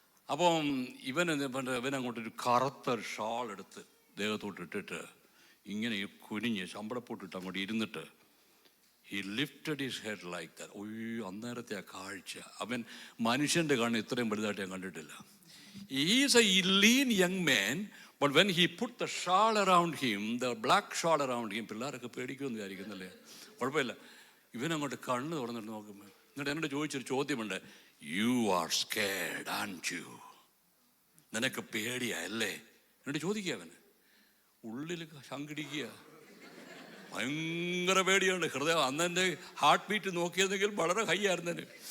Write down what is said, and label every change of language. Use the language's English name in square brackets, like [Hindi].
[Malayalam] അപ്പം ഇവനങ്ങോട്ടൊരു കറുത്ത ഷാൾ എടുത്ത് ദേഹത്തോട്ട് ഇട്ടിട്ട് ഇങ്ങനെ കുനിഞ്ഞ് ശമ്പളപ്പോട്ടിട്ട് അങ്ങോട്ട് ഇരുന്നിട്ട് [English] he lifted his head like that. [Malayalam] ഒയ്യോ, അന്നേരത്തെ ആ കാഴ്ച, അവൻ മനുഷ്യൻ്റെ കണ്ണ് ഇത്രയും വലുതായിട്ട് ഞാൻ കണ്ടിട്ടില്ല. [English] He is a lean young man, but when he put the shawl around him, the black shawl around him, [Malayalam] പിള്ളേരൊക്കെ പേടിക്കുമെന്ന് വിചാരിക്കുന്നല്ലേ. കുഴപ്പമില്ല. ഇവനങ്ങോട്ട് കണ്ണ് തുറന്നിട്ട് നോക്കുമ്പോൾ എന്നിട്ട് എന്നോട് ചോദിച്ചൊരു ചോദ്യമുണ്ട്, [English] you are scared and you, [Malayalam] നിനക്ക് പേടിയല്ലേ എന്നോട് ചോദിക്കുക. അവന് ഉള്ളിൽ ശങ്കിടിക്കുക, ഭയങ്കര പേടിയാണ്. ഹൃദയം അന്നെൻ്റെ ഹാർട്ട് ബീറ്റ് നോക്കിയിരുന്നെങ്കിൽ വളരെ ഹൈ ആയിരുന്നേന്.